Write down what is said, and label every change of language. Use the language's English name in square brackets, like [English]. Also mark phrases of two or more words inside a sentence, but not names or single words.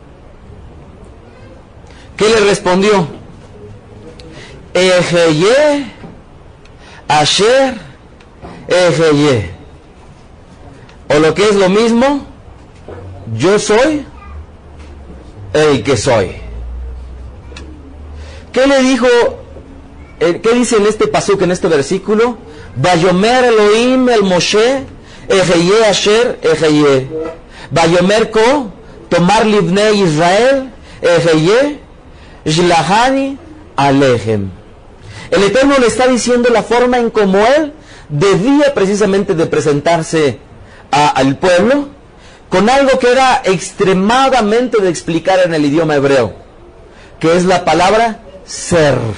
[Spanish] ¿Qué le respondió? [Hebrew] אהיה אשר אהיה. [Spanish] O lo que es lo mismo, yo soy el que soy. ¿Qué le dijo? ¿Qué dice en este pasuk, en este versículo? [Hebrew] ויאמר אלהים אל משה אהיה אשר אהיה. ויאמר כה תאמר לבני ישראל אהיה שלחני אליכם. [Spanish] El Eterno le está diciendo la forma en como él debía precisamente de presentarse al pueblo, con algo que era extremadamente de explicar en el idioma hebreo, que es la palabra ser.